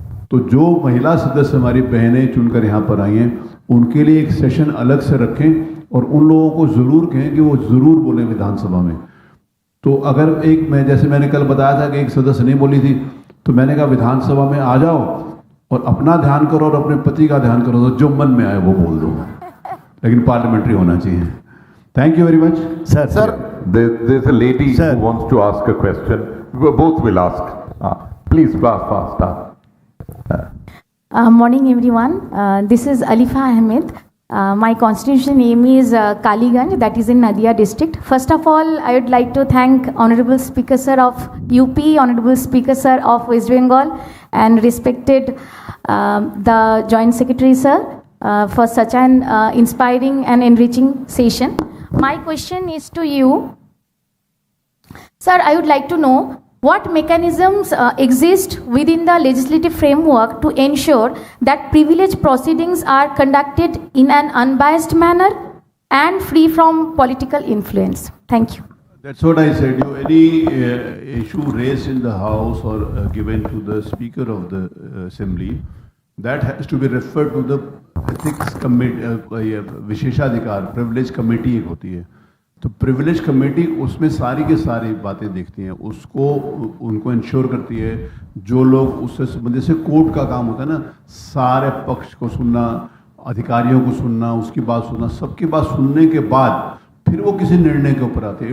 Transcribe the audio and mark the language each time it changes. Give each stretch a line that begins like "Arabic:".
Hindi: तो जो महिला सदस्य हमारी बहनें चुनकर यहाँ पर आई हैं उनके लिए एक सेशन अलग से रखें और उन लोगों को ज़रूर कहें कि वो ज़रूर बोलें विधानसभा में। तो अगर एक, मैं जैसे मैंने कल बताया था कि एक सदस्य नहीं बोली थी, तो मैंने कहा विधानसभा में आ जाओ और अपना ध्यान करो और अपने पति का ध्यान करो, तो जो मन में आए वो बोल दो, लेकिन पार्लियामेंट्री होना चाहिए।
English: thank you very much
Hindi: sir.
English: Sir, there's a lady who wants to ask a question. Both will ask. Please, fast. Morning everyone. This is Alifa Ahmed. My constitution name is Kaliganj, that is in Nadia district. First of all, I would like to thank Honorable Speaker Sir of UP, Honorable Speaker Sir of West Bengal, and respected the Joint Secretary Sir for such an inspiring and enriching session. My question is to you. Sir, I would like to know what mechanisms exist within the legislative framework to ensure that privilege proceedings are conducted in an unbiased manner and free from political influence. Thank you. That's what I said. Any issue raised in the House or given to the Speaker of the Assembly, that has to be referred to the ethics committee,
Hindi: विशेषाधिकार privilege committee एक होती है। तो privilege committee उसमें सारी के सारी बातें देखती हैं, उसको उनको इंश्योर करती है। जो लोग उससे संबंधित, से कोर्ट का काम होता है ना, सारे पक्ष को सुनना, अधिकारियों को सुनना, उसकी बात सुनना, सबकी बात सुनने के बाद फिर वो किसी निर्णय के ऊपर आते हैं।